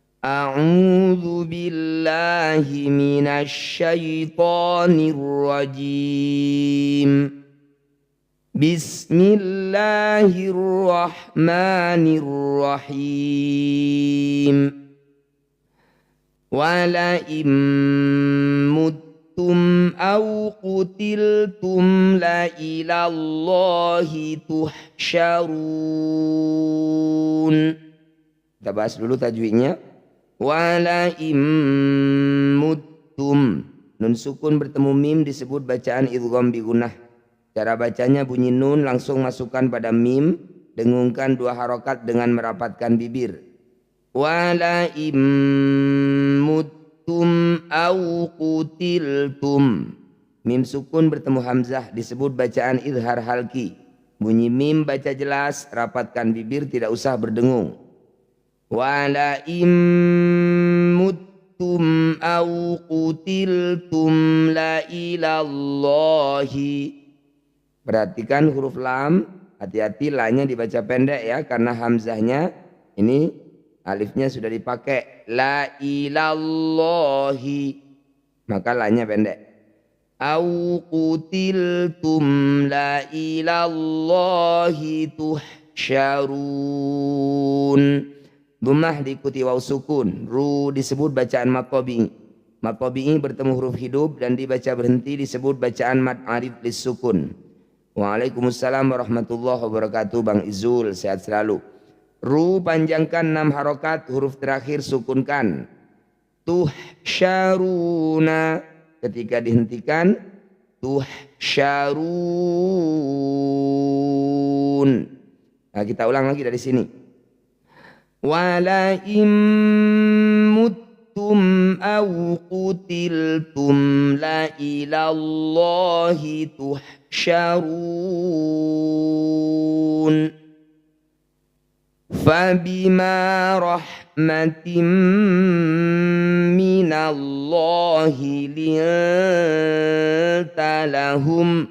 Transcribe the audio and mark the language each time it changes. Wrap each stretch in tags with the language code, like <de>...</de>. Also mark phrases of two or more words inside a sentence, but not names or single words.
<ar>أعوذ بالله من الشيطان الرجيم. بسم الله الرحمن الرحيم. ولئن متم أو قتلتم لإلى الله تحشرون.</ar> <id>Kita bahas dulu tajwidnya.</id> <ar>ولئن متم,</ar> <id>nun sukun bertemu mim disebut bacaan</id> <ar>إدغام بغنة.</ar> <id>Cara bacanya bunyi nun langsung masukkan pada mim, dengungkan 2 harokat dengan merapatkan bibir.</id> <ar>ولئن متم أو قتلتم,</ar> <id>mim sukun bertemu hamzah disebut bacaan</id> <ar>إظهار حلقي.</ar> <id>Bunyi mim baca jelas, rapatkan bibir, tidak usah berdengung.</id> <ar>ولئن متم أو قتلتم لإلى الله.</ar> <id>Perhatikan huruf lam, hati-hati lanya dibaca pendek ya, karena hamzahnya ini alifnya sudah dipakai.</id> <ar>لإلى الله,</ar> <id>maka lanya pendek.</id> <ar>أو قتلتم لإلى الله تحشرون.</ar> <id>Dhammah diikuti waw sukun. Ru disebut bacaan</id> <ar>مد طبيعي. مد طبيعي</ar> <id>bertemu huruf hidup dan dibaca berhenti disebut bacaan</id> <ar>مد عارض للسكون. وعليكم السلام ورحمة الله وبركاته.</ar> <id>Bang Izul, sehat selalu. Ru panjangkan 6 harokat, huruf terakhir sukunkan. Tuhsyaruna, ketika dihentikan tuhsyarun. Nah, kita ulang lagi dari sini.</id> <ar>ولئن متم أو قتلتم لإلى الله تحشرون. فبما رحمة من الله لنت لهم.</ar>